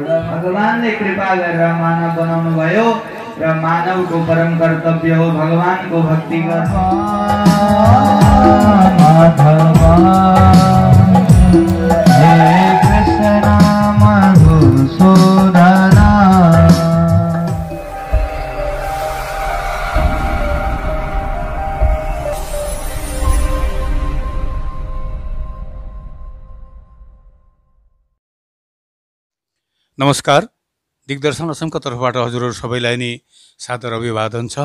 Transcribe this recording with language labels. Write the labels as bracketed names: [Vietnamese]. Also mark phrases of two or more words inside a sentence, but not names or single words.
[Nepali] भगवानले कृपा गरेर मानव बनाउनु भयो र मानवको परम कर्तव्य हो भगवानको भक्ति गर्नु। माधवा हे कृष्ण मधुसूदना। नमस्कार, दिग्दर्शन असमको तर्फबाट हजुरहरू सबैलाई नै सादर अभिवादन छ।